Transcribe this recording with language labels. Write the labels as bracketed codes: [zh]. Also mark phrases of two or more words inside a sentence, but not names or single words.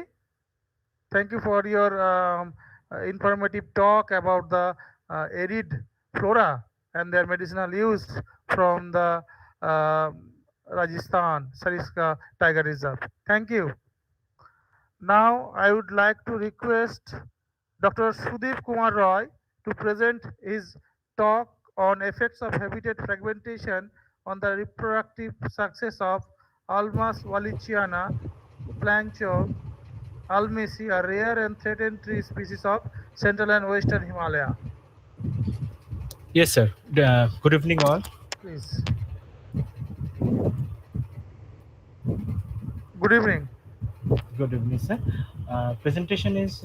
[en] Thank you for your informative talk about the arid flora and their medicinal use from the uh, Rajasthan Sariska Tiger Reserve. Thank you. Now I would like to request Dr. Sudeep Kumar Roy to present his talk on effects of habitat fragmentation on the reproductive success of Almas wallichiana, plancho, almisi, a rare and threatened tree species of Central and Western Himalaya. Yes, sir. Good evening, all. Please. Good evening. Good evening, sir. Presentation is.